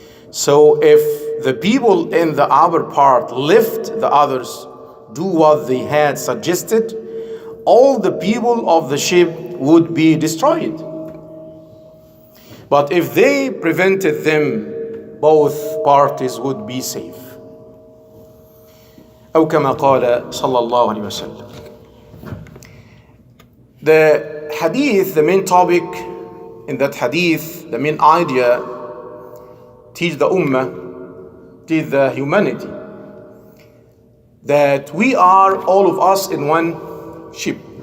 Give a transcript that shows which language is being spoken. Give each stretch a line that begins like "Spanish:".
English: So if the people in the upper part lift the others, do what they had suggested, all the people of the ship would be destroyed. But if they prevented them, both parties would be safe.
Arabic: أو كما قال صلى الله عليه وسلم.
English: The hadith, the main topic in that hadith, the main idea, teach the ummah, teach the humanity, that we are all of us in one ship.